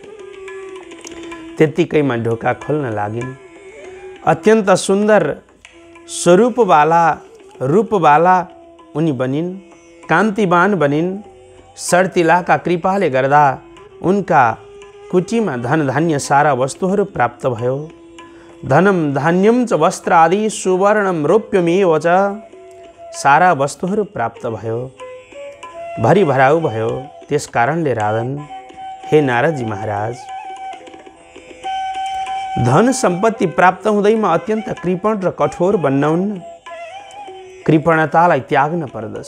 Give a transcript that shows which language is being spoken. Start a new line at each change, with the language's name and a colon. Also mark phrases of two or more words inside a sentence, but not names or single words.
Nepali: त्यत्तिकैमा ढोका खोल्न लागिन्। अत्यन्त सुन्दर स्वरूपवाला रूपवाला उनी बनिन्, कान्तिवान बनिन्। शर्तिलाका कृपाले गर्दा उनका कुटीमा धन धान्य सारा वस्तुहरू प्राप्त भयो।
Sanskrit: धनम धान्यम च वस्त्र आदि सुवर्णम रौप्यमेव च,
Nepali: सारा वस्तुहरू प्राप्त भयो, भरी भराउ भयो। त्यस कारणले राजन, हे नारदजी महाराज, धन सम्पत्ति प्राप्त हुँदैमा अत्यन्त कृपण र कठोर बन्नुहुन्न। कृपणतालाई त्याग्न पर्दछ।